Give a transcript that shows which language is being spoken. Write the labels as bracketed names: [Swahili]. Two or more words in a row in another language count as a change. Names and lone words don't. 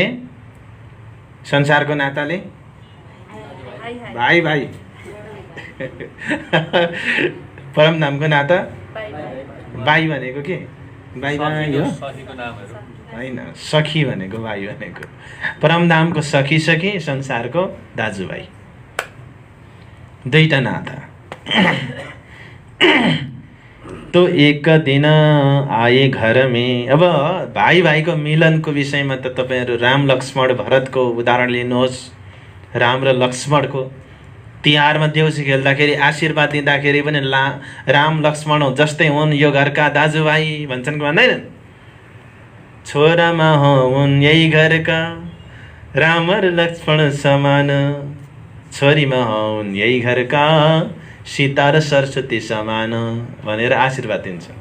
[Nepali] संसारको नाताले भाइ भाइ, परमधामको नाता बाई भनेको के? बाई बाई हो होइन, सखी भनेको भाइ भनेको। परमधामको सखी सखी, संसारको दाजुभाइ। दुईटा नाता। [Hindi] तो एक दिन आए घर में। [Nepali] अब भाइ भाइको मिलनको विषयमा त तपाईँहरू राम लक्ष्मण भरतको उदाहरण लिनुहोस्। राम र लक्ष्मणको तिहारमा देउसी खेल्दाखेरि आशीर्वाद दिँदाखेरि पनि राम लक्ष्मण जस्तै हुन्, यो घरका दाजुभाइ भन्छन् कि भन्दैनन्? छोरामा हुन् यही घरका राम र लक्ष्मण समान, छोरीमा हुन् यही घरका सीता र सरस्वती समान भनेर आशीर्वाद दिन्छ।